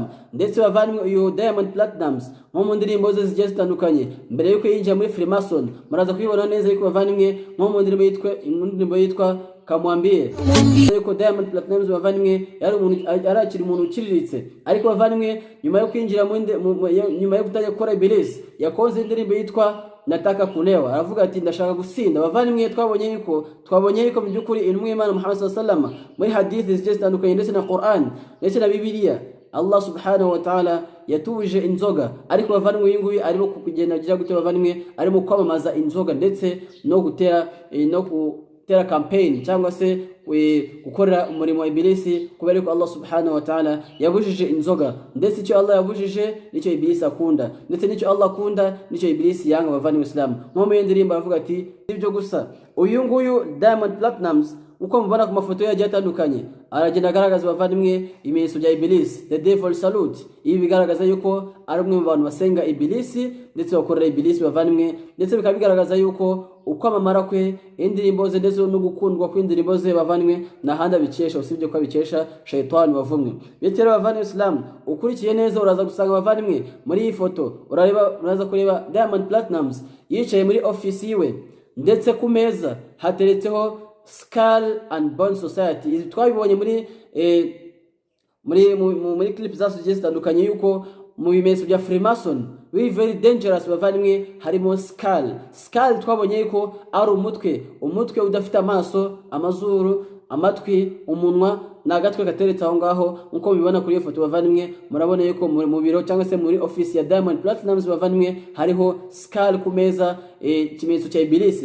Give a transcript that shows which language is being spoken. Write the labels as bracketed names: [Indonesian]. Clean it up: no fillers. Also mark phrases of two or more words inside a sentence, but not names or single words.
[Kinyarwanda] Ndetse bavandimwe uyu Diamond Platnumz nko mu ndirimbo ze zigiye zitandukanye mbere yuko yinjira muri Freemason muraza kubibona neza yuko bavandimwe nko mu ndirimbo yitwa Kamwambie yuko Diamond Platnumz bavandimwe yarakiri umuntu ukiriritse, ariko bavandimwe nyuma yo kwinjira nyuma yo gutajya gukora Iblis yakoze indirimbo yitwa Nataka Kulewa, aravuga ati ndashaka gusinda. bavandimwe twabonye yuko mu byukuri intumwa y'Imana Muhammad [Arabic] صلى الله عليه وسلم [Kinyarwanda] muri hadithi zigiye zitandukanye ndetse na Qur'an ndetse na Bibiliya Allah [Arabic] سبحانه وتعالى [Kinyarwanda] yatubuje inzoga, ariko bavandimwe uyu nguyu arimo kugenda gutera bavandimwe arimo kwamamaza inzoga ndetse no gutera campaign cyangwa se gukorera umurimo wa Iblis, kubera ko Allah [Arabic] سبحانه وتعالى [Kinyarwanda] yabujije inzoga. Ndetse icyo Allah yabujije nicyo Iblis akunda, ndetse nicyo Allah akunda nicyo Iblis yanga bavandimwe Islam. Mu ndirimbo aravuga ati ibyo gusa uyu nguyu Diamond Platnumz uko mubona ku mafoto yagiye atandukanye aragenda agaragaza bavandimwe ibimenyetso bya Iblis, [English] the devil salute. [Kinyarwanda] Ibi bigaragaza yuko ari umwe mu bantu basenga Iblis ndetse bakorera Iblis bavandimwe, ndetse bikaba bigaragaza yuko ukwamamara kwe indirimbo ze ndetse no gukundwa kw'indirimbo ze bavandimwe n'ahandi abikesha usibye ko abikesha shayitani wavumwe. Bityo bavandimwe Islam ukurikiye neza uraza gusanga bavandimwe muri iyi foto uraza kureba Diamond Platnumz yicaye muri office yiwe, ndetse ku meza hateretseho Skull and Bone Society. Izi twabibonye muri clip zasu zitandukanye yuko mu bimenyetso bya Freemason [English] very dangerous [Kinyarwanda] bavandimwe harimo skull twabonye yuko ari umutwe udafite amaso, amazuru, amatwi, umunwa n'agatwe gateretse aho ngaho. Nkuko bibona kuri iyo foto bavandimwe murabona yuko mu biro cyangwa se muri office ya Diamond Platnumz bavandimwe hariho skull ku meza, ikimenyetso cya Iblis.